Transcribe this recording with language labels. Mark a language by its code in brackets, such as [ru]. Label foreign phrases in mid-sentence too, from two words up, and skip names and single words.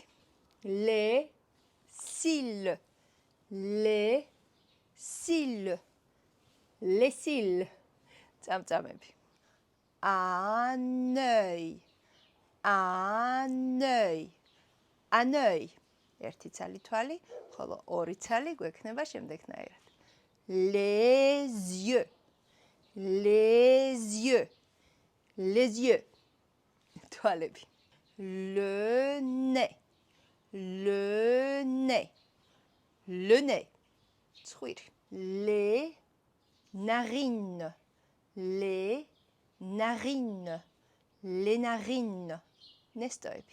[fr] Les cils, les cils, les cils, წამწამები. Un œil, un œil, un œil, [ka] ერთი ცალი თვალი, ხოლო ორი ცალი გვექნება შემდეგნაირად. [fr] Les yeux, les yeux, les yeux, თვალები. Le nez, le nez, le nez, ცხვირი. Les narines, les narines, les narines, ნესტოები.